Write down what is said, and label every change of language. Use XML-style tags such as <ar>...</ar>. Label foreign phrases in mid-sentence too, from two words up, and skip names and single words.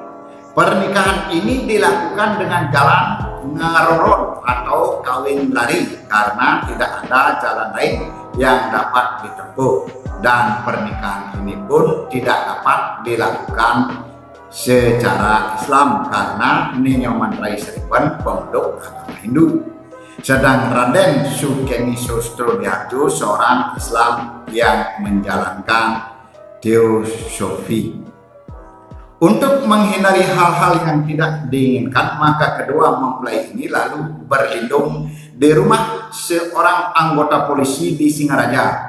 <id>Pernikahan ini dilakukan dengan jalan ngaroron atau kawin lari karena tidak ada jalan lain yang dapat ditempuh, dan pernikahan ini pun tidak dapat dilakukan secara Islam karena Ninyoman Rai Seriban pemeluk agama Hindu, sedang Raden Sukemi Sostro di Harjo seorang Islam yang menjalankan teosofi. Untuk menghindari hal-hal yang tidak diinginkan, maka kedua mempelai ini lalu berlindung di rumah seorang anggota polisi di Singaraja.</id>